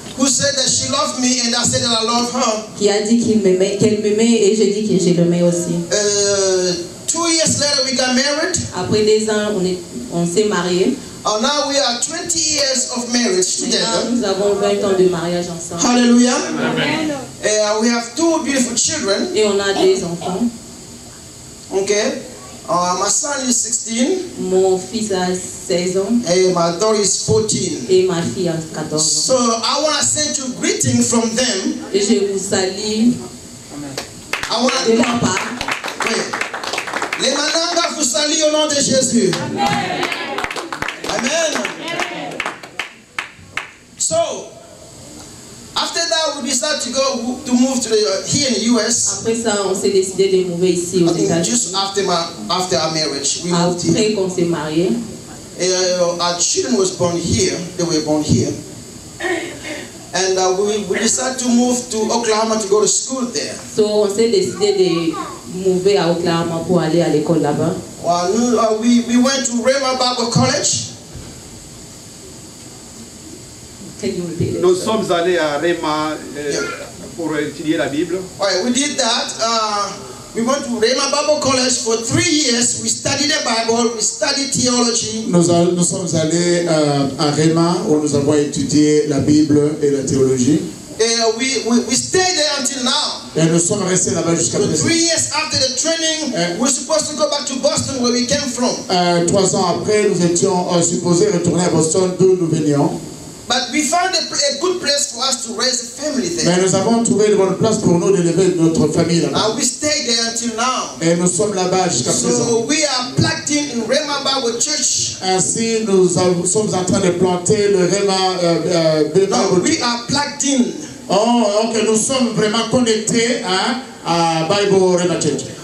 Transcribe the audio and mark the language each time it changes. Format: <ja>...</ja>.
<en>who said that she loved me and I said that I love her.</en> <fr>qui a dit qu'elle m'aimait et j'ai dit que je l'aimais aussi.</fr> <en>2 years later, we got married.</en> <fr>Après 2 ans, on s'est mariés.</fr> <en>Now we are 20 years of marriage together.</en> <fr>Maintenant, nous avons 20 ans de mariage ensemble.</fr> <en>Hallelujah. Amen. We have 2 beautiful children.</en> <fr>Et on a 2 enfants.</fr> <en>Okay. My son is 16</en> <fr>Mon fils a 16 ans</fr> <en>and my daughter is 14.</en> <fr>et ma fille a 14 ans.</fr> <en>So I want to send you greeting from them.</en> <fr>Et je vous salue</fr> <en>I want</en> <fr>de</fr> <en>to.</en> <fr>leur part. Les Mananga vous saluent au nom de Jésus.</fr> <en>Amen. Amen. So, after that, we decided to move to here in the US.</en> <fr>Après ça, on s'est décidé de mouver ici aux</fr> <en>I think</en> <fr>États-Unis.</fr> <en>just after our marriage, we moved here.</en> <fr>Après qu'on s'est mariés,</fr> <en>Our children was born here. They were born here. And we decided to move to Oklahoma to go to school there.</en> <fr>so on s'est décidé de mouver à Oklahoma pour aller à l'école là-bas.</fr> <en>We went to Rhema Bible College. Can you repeat it?</en> <fr>Nous sommes allés à Rhema pour étudier la Bible.</fr> <en>All right, we did that. We went to Rhema Bible College for 3 years. We studied the Bible, we studied theology.</en> <fr>Nous sommes allés à Rhema où nous avons étudié la Bible et la théologie.</fr> <en>We stayed there until now.</en> <fr>Et nous sommes restés là-bas jusqu'à</fr> <en>So</en> <fr>présent.</fr> <en>3 years after the training, we're supposed to go back to Boston where we came from.</en> <fr>3 ans après, nous étions supposés retourner à Boston d'où nous venions.</fr> <en>But we found a good place for us to raise a family there.</en> <fr>Mais nous avons trouvé une bonne place pour nous d'élever notre famille là-bas.</fr> <en>We stayed there until now.</en> <fr>Et nous sommes là-bas jusqu'à présent.</fr> <en>So we are plugged in Rhema Bible Church.</en> <fr>Ainsi, nous sommes en train de planter le Rhema Bible</fr> <en>No, we</en> <fr>Church.</fr> <en>are plugged in.</en> <fr>Oh, ok, nous sommes vraiment connectés à Bible Rhema Church.</fr>